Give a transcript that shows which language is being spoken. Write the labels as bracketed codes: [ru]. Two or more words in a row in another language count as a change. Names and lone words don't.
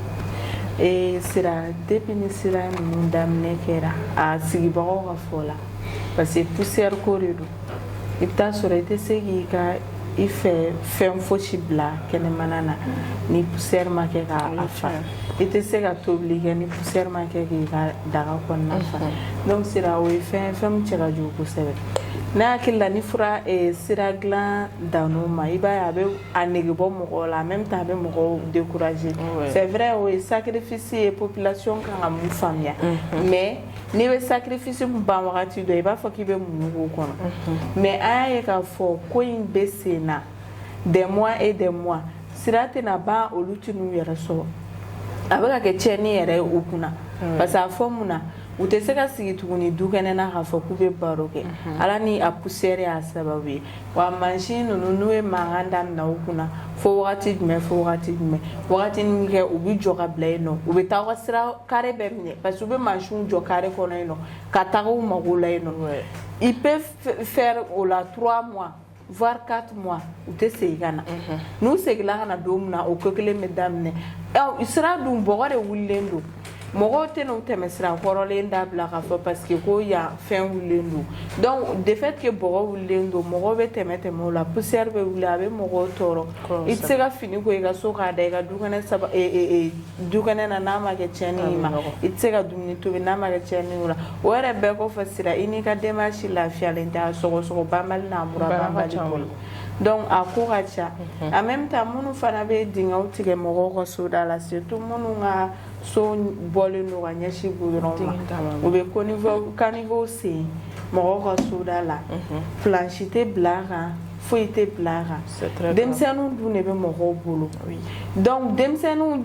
[bm] bɔ sira depuis ni sira ninnu daminɛ kɛra a sigibagaw ka fɔ la parce que poussière ko de don i bɛ taa sɔrɔ i tɛ se k'i ka i fɛ fɛn fosi bila kɛnɛmana na ni poussière ma kɛ k'a fa i tɛ se ka tobili kɛ ni poussière ma kɛ k'i ka daga kɔnɔna fa donc sira o ye fɛn min cɛ ka jugu kosɛbɛ. Ne hakili la ni fura sira dilan danno ma i b'a ye a bɛ a nege bɔ mɔgɔw la [fr] en même temps [bm] a bɛ mɔgɔw décourager [fr] c'est vrai [bm] o ye sacrifice ye population kan ka mun faamuya mais n'i bɛ sacrifice mun ban wagati dɔ i b'a fɔ k'i bɛ mun k'o kɔnɔ mais an y'a ye k'a fɔ ko in bɛ sen na [fr] des mois et des mois [bm] sira tɛna ban olu tɛ n'u yɛrɛ sɔrɔ a bɛ ka kɛ tiɲɛni yɛrɛ ye u kunna parce que a fɔ mun na u tɛ se ka sigi tuguni du kɛnɛ na k'a fɔ k'u bɛ baro kɛ ala ni a poussière y'a sababu ye wa mansin ninnu n'u ye mankan daminɛ u kunna fo wagati jumɛn fo wagati jumɛn wagati min kɛ u bɛ jɔ ka bila yen nɔ u bɛ taa u ka sira carré bɛɛ minɛ parce que u bɛ mansinw jɔ carré kɔnɔ yen nɔ ka taga u mago la yen nɔ [fr] il peut faire [bm] o la [fr] 3 mois voire 4 mois [bm] u tɛ segin ka na n'u seginna ka na don min na o ko kelen bɛ daminɛ sira dun bɔgɔ de wulilen don mɔgɔw tɛ n'u tɛmɛ sira kɔrɔlen dabila k'a fɔ parce que ko yan fɛn wulilen don donc [fr] de fait que [bm] bɔgɔ wulilen don mɔgɔw bɛ tɛmɛ o la poussière bɛ wuli a bɛ mɔgɔw tɔɔrɔ i tɛ se ka fini ko i ka so k'a da i ka dukɛnɛ na n'a ma kɛ tiɲɛni ma i tɛ se ka dumuni tobi n'a ma kɛ tiɲɛni la o yɛrɛ bɛɛ kɔfɛ sira i n'i ka denbaya lafiyalen tɛ a sɔgɔsɔgɔ banbali n'a mura banbali bolo donc a ko ka ca [fr] en même temps [bm] minnu fana bɛ dingɛw tigɛ mɔgɔw ka so da la surtout minnu ka so bɔlen don ka ɲɛsin goudron ma u bɛ caniveau sen mɔgɔw ka so da la planche tɛ bila a kan foyi tɛ bila a kan denmisɛnninw dun de bɛ mɔgɔw bolo donc denmisɛnninw